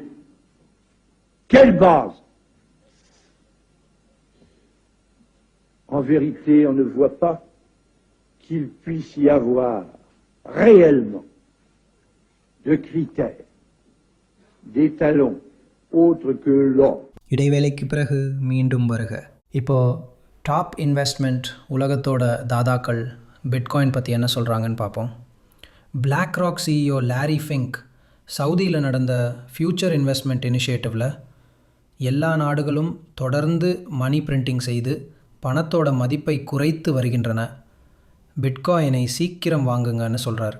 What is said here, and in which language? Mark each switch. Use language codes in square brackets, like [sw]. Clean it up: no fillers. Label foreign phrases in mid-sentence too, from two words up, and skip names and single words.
[fr] Quelle base? En vérité, on ne voit pas qu'il puisse y avoir réellement de critères, d'étalons autres que l'or. [ta] இடைவேளைக்கு பிறகு மீண்டும் வருக. இப்போது [en] top investment [ta] உலகத்தோட தாதாக்கள் பிட்காயின் பற்றி என்ன சொல்கிறாங்கன்னு பார்ப்போம். பிளாக் ராக் சிஇஓ லாரி ஃபிங்க் சவுதியில் நடந்த ஃப்யூச்சர் இன்வெஸ்ட்மெண்ட் இனிஷியேட்டிவில் எல்லா நாடுகளும் தொடர்ந்து [en] money printing [ta] செய்து பணத்தோட மதிப்பை குறைத்து வருகின்றன, பிட்காயினை சீக்கிரம் வாங்குங்கன்னு சொல்கிறார்.